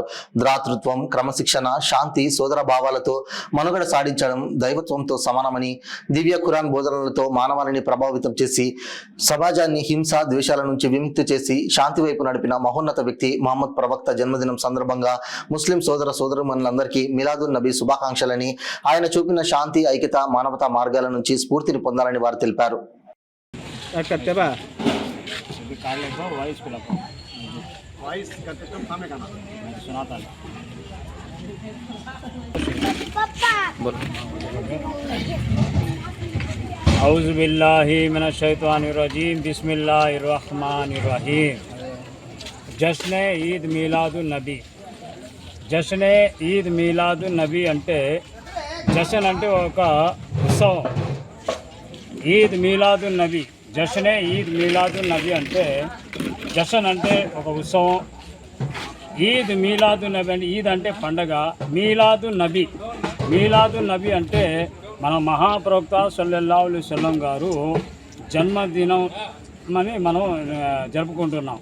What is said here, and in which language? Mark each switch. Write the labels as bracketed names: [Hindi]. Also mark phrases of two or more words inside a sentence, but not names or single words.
[Telugu] ద్రాతృత్వం, క్రమశిక్షణ, శాంతి, సోదర భావాలతో మనుగడ సాధించడం దైవత్వంతో సమానమని, దివ్య ఖురాన్ బోధనలతో మానవాళిని ప్రభావితం చేసి సమాజాన్ని హింస, ద్వేషాల నుంచి విముక్తి చేసి శాంతి వైపు నడిపిన మహోన్నత వ్యక్తి మహమ్మద్ ప్రవక్త జన్మదినం సందర్భంగా ముస్లిం సోదరులందరికీ మిలాదున్ నబీ శుభాకాంక్షలని, ఆయన చూపిన శాంతి, ఐక్యత, మానవతా మార్గాల నుంచి స్ఫూర్తిని పొందాలని వారు తెలిపారు. [Arabic] أعوذ بالله من الشيطان الرجيم بسم الله الرحمن الرحيم. [Urdu] جشن عید میلاد النبی. جشن عید میلاد النبی [Telugu] అంటే జషన్ అంటే ఒక ఉత్సవం. ఈద్ మిలాదున్ నబీ, జశ్నే ఈద్ మిలాదున్ నబీ అంటే జషన్ అంటే ఒక ఉత్సవం. ఈద్ మిలాదున్ నబీ అంటే ఈద్ అంటే పండగ, మిలాదున్ నబీ, మిలాదున్ నబీ అంటే మన మహాప్రవక్త [Arabic] صلى الله عليه وسلم [Telugu] గారు జన్మదినం అని మనం జరుపుకుంటున్నాం.